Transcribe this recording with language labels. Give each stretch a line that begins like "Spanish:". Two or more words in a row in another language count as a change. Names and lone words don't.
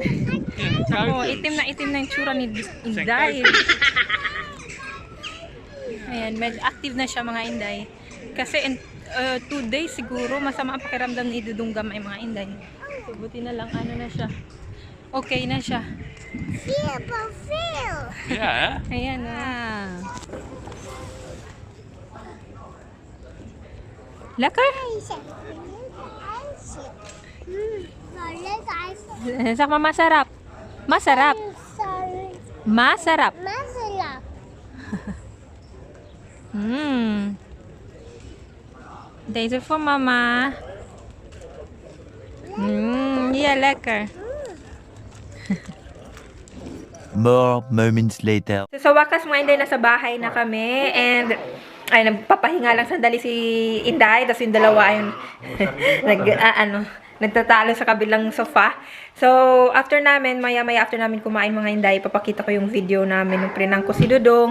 Filipino: Ako, itim na yung tsura ni Inday. Ayan, medyo active na siya mga Inday. Kasi 2 days siguro, masama ang pakiramdam ni Dodong Gamay mga Inday. So, buti na lang, ano na siya. Okay na siya.
English: Feel.
Dutch: Ja, hè?
Filipino: Ayan na.
Dutch: Lekker? Zeg maar masarap.
Filipino: Masarap. Masarap. Masarap.
Dutch: Deze voor mama. Ja, lekker.
English: More moments later.
Filipino: So, sa wakas mga Inday, nasa bahay na kami. And, ay, nagpapahinga lang sandali si Inday. Tapos yung dalawa ay nagtatalo sa kabilang sofa. So, after namin, maya-maya after namin kumain mga Inday, papakita ko yung video namin nung prinang ko si Dodong.